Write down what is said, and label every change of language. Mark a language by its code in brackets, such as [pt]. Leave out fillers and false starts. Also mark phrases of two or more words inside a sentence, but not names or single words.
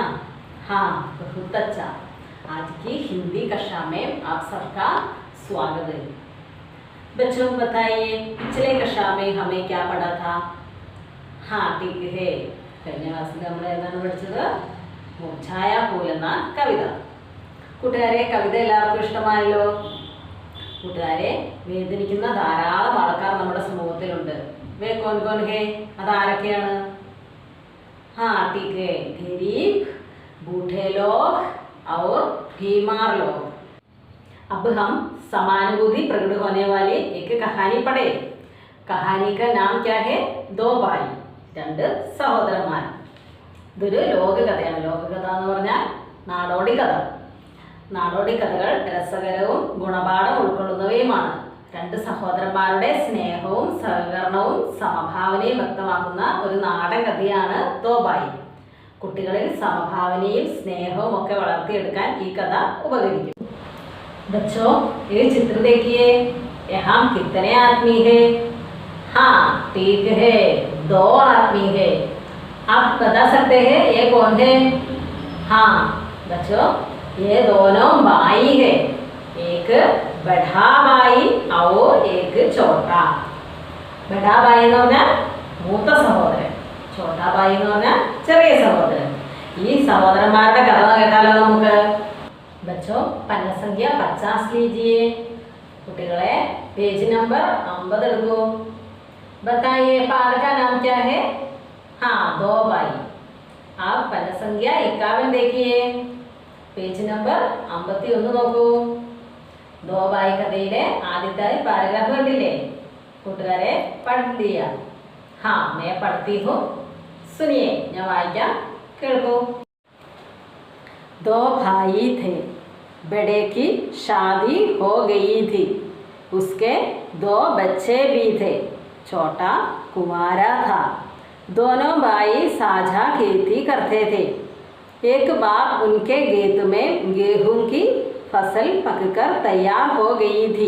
[hi] हाँ, बहुत अच्छा। आज की हिंदी कक्षा में आप सबका स्वागत है। बच्चों बताइए, पिछले कक्षा में हमें क्या पढ़ा था? हाँ ठीक है, [ml] കഴിഞ്ഞ ക്ലാസ്സിൽ നമ്മൾ ഏതാണ് പഠിച്ചത്? ഛായാപൂൽ എന്ന കവിത. കൂട്ടുകാരെ, കവിത എല്ലാവർക്കും ഇഷ്ടമായല്ലോ. കൂട്ടുകാരെ, വേദനിക്കുന്ന ധാരാളം ആൾക്കാർ നമ്മുടെ സമൂഹത്തിലുണ്ട്. [hi] वे कौन कौन है? അതാരൊക്കെയാണ്? हाँ ठीक है, गरीब, बूढ़े लोग और बीमार लोग. अब हम समानुभूति प्रकट होने वाली एक कहानी पढ़े. कहानी का नाम क्या है? दो भाई, [ml] രണ്ട് സഹോദരന്മാർ. ഇതൊരു ലോകകഥയാണ്. ലോകകഥ എന്ന് പറഞ്ഞാൽ നാടോടി കഥ. നാടോടി കഥകൾ രസകരവും ഗുണപാഠം ഉൾക്കൊള്ളുന്നവയുമാണ്. രണ്ട് സഹോദരന്മാരുടെ സ്നേഹവും സഹകരണവും സമഭാവനയും വ്യക്തമാക്കുന്ന ഒരു നാടൻ കഥയാണ് ദോ ഭായി. കുട്ടികളിൽ സമഭാവനയും സ്നേഹവും ഒക്കെ വളർത്തിയെടുക്കാൻ ഈ കഥ ഉപകരിക്കും. [hi] बच्चों, ये चित्र देखिए. यहाँ कितने आदमी है? हाँ ठीक है, दो आदमी है. आप बता सकते हैं ये कौन है? हाँ बच्चों, ये दोनों भाई है. एक बड़ा भाई और एक छोटा. बड़ा भाई [ml] എന്ന് പറഞ്ഞാൽ മൂത്ത സഹോദരൻ, [hi] छोटा भाई [ml] എന്ന് പറഞ്ഞാൽ ചെറിയ സഹോദരൻ. ഈ സഹോദരന്മാരുടെ കഥ കേട്ടാലോ നമുക്ക്? [hi] बच्चों, पन्ना संख्या 50 लीजिए. [ml] कुटिകളെ [en] page number [ml] 50 എടുക്കൂ. [hi] बताइए पाठ का नाम क्या है? हाँ, दो भाई. आप पन्ना संख्या 51 देखिए. [en] page number [hi] 51 നോക്കൂ. [ml] दो भाई കഥയിലെ ആദ്യത്തെ പാരഗ്രാഫ് കണ്ടില്ലേ? കൂട്ടുകാരെ പഠിച്ചു [hi] लिया? हाँ, मैं पढ़ती हूँ. सुनिए, [ml] ഞാൻ വായിക്കാം, കേൾക്കൂ. [hi] दो भाई थे. बड़े की शादी हो गई थी. उसके दो बच्चे भी थे. छोटा कुंवारा था. दोनों भाई साझा खेती करते थे. एक बार उनके खेत में गेहूं की फसल पककर तैयार हो गई थी.